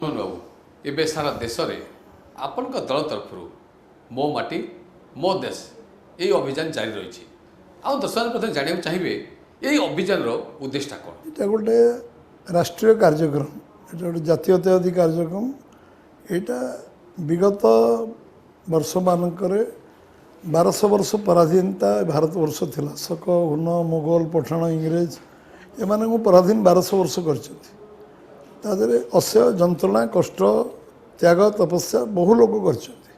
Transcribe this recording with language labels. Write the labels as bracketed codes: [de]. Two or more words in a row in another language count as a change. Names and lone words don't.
[or] ବାବୁ ଏବେ ସାରା ଦେଶରେ ଆପଣଙ୍କ ଦଳ ତରଫରୁ ମୋ ମାଟି ମୋ ଦେଶ ଏହି ଅଭିଯାନ ଜାରି ରହିଛି। ଆଉ ଦର୍ଶକ ପ୍ରଥମେ ଜାଣିବାକୁ ଚାହିଁବେ ଏହି ଅଭିଯାନର ଉଦ୍ଦେଶ୍ୟଟା କ'ଣ? ଏଇଟା ଗୋଟେ ରାଷ୍ଟ୍ରୀୟ କାର୍ଯ୍ୟକ୍ରମ, ଏଇଟା ଗୋଟେ ଜାତୀୟତାବାଦୀ କାର୍ଯ୍ୟକ୍ରମ। ଏଇଟା ବିଗତ ବର୍ଷ ମାନଙ୍କରେ 1200 ବର୍ଷ ପରାଧୀନତା ଭାରତବର୍ଷ ଥିଲା। ଶକ ହୁନ ମୋଗଲ ପଠାଣ ଇଂରେଜ ଏମାନଙ୍କୁ ପରାଧୀନ 1200 ବର୍ଷ କରିଛନ୍ତି। ତା ଦେହରେ ଅସହ୍ୟ ଯନ୍ତ୍ରଣା କଷ୍ଟ ତ୍ୟାଗ ତପସ୍ୟା ବହୁ ଲୋକ କରିଛନ୍ତି।